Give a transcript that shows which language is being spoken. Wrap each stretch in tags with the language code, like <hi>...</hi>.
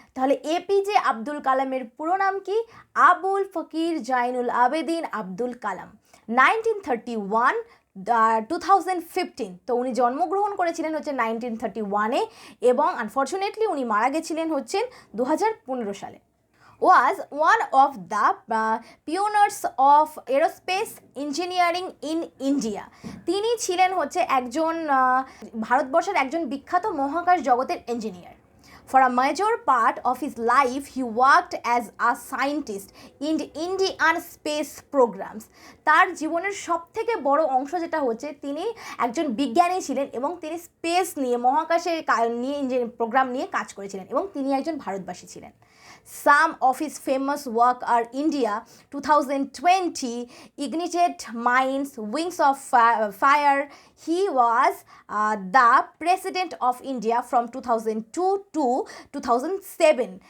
<bn>তাহলে এপিজে আব্দুল কালামের পুরো নাম কি? আবুল ফকির জৈনুল আবেদিন আব্দুল কালাম। 1931 2015। তো উনি জন্মগ্রহণ করেছিলেন হচ্ছে 1931-এ এবং আনফর্চুনেটলি উনি মারা গেছিলেন হচ্ছেন 2015 সালে।</bn> <en>was one of the pioneers of aerospace engineering in India.</en> <bn>তিনি ছিলেন হচ্ছে একজন ভারতবর্ষের একজন বিখ্যাত মহাকাশ জগতের engineer.</bn> <en>For a major part of his life, he worked as a scientist in the Indian space programs.</en> <bn>তার জীবনের সবথেকে বড় অংশ যেটা হচ্ছে তিনি একজন বিজ্ঞানী ছিলেন এবং তিনি স্পেস নিয়ে, মহাকাশে নিয়ে প্রোগ্রাম নিয়ে কাজ করেছিলেন এবং তিনি একজন ভারতবাসী ছিলেন।</bn> <en>Some of his famous work are India 2020, Ignited Minds, Wings of Fire. He was the President of India from 2002 to 2007.</en>